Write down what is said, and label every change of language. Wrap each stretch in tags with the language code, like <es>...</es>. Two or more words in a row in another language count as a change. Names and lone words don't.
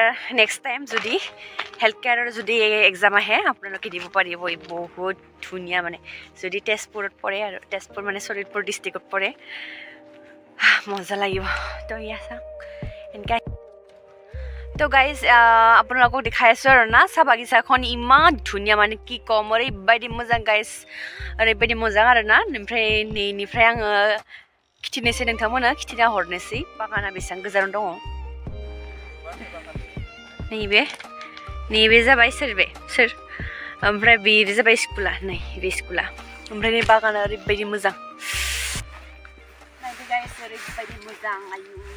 <en>next time</en> <as>যদি</as> <en>health care</en> <as>যদি এক্সাম আহে আপোনালোকে দিব পাৰিব বহুত ধুনীয়া মানে যদি তেজপুৰত পৰে আৰু তেজপুৰ মানে শোণিতপুৰ ডিষ্ট্ৰিক্টত পৰে মজা লাগিব তো ইয়া চাওক এনেকৈ তো গাইজ আপোনালোকক দেখাই আছোঁ আৰু না চাহ বাগিচাখন ইমান ধুনীয়া মানে কি ক'ম</as> <brx>ओरैबायदि मोजां गाइज ओरैबायदि मोजां आरो ना ओमफ्राय नैनिफ्राय आङो खिथिनोसै नोंथांमोना खिथिना हरनोसै बागाना बेसेबां गोजानाव दङ नैबे जाबाय सोर ओमफ्राय बे जाबाय स्कुला नै बे स्कुला ओमफ्राय नै बागाना ओरैबायदि मोजां नायदो गाइस ओरैबायदि मोजां आयु</brx>